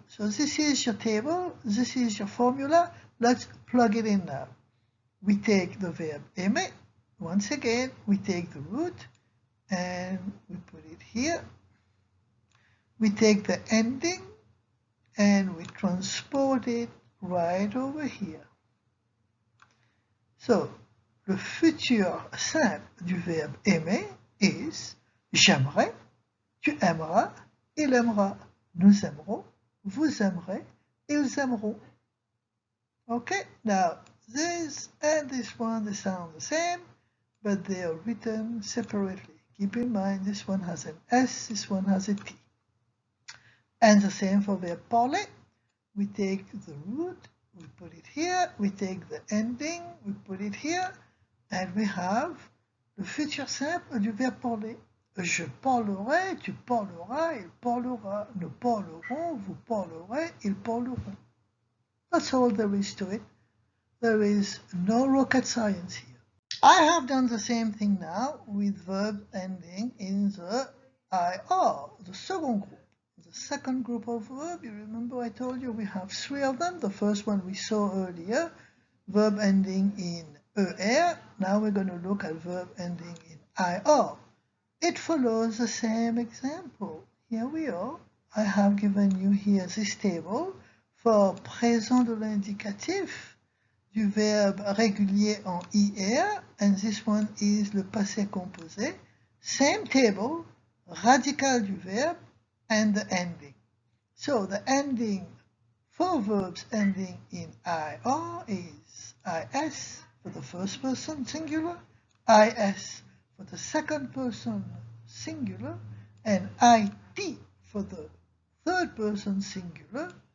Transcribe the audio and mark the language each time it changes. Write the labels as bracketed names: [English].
[English] So this is your table, this is your formula. Let's plug it in now. We take the verb aimer. Once again, we take the root and we put it here. We take the ending and we transport it right over here. [French] So, le futur simple du verbe aimer is j'aimerais, tu aimeras, il aimera, nous aimerons, vous aimerez, ils aimeront. [English] Okay, now this and this one, they sound the same, but they are written separately. Keep in mind this one has an S, this one has a T. And the same for verbe parler. We take the root, we put it here, we take the ending, we put it here, and we have [French] le futur simple du verbe parler. Je parlerai, tu parleras, il parlera, nous parlerons, vous parlerez, ils parleront. [English] That's all there is to it. There is no rocket science here. I have done the same thing now with verb ending in the IR, the second group. The second group of verb, you remember I told you we have three of them. The first one we saw earlier, verb ending in ER. Now we're going to look at verb ending in IR. It follows the same example. Here we are. I have given you here this table for [French] présent de l'indicatif du verbe régulier en IR, [English] and this one is [French] le passé composé. [English] Same table, [French] radical du verbe, [English] and the ending. So the ending for verbs ending in IR is IS for the first person singular, IS for the second person singular, and IT for the third person singular.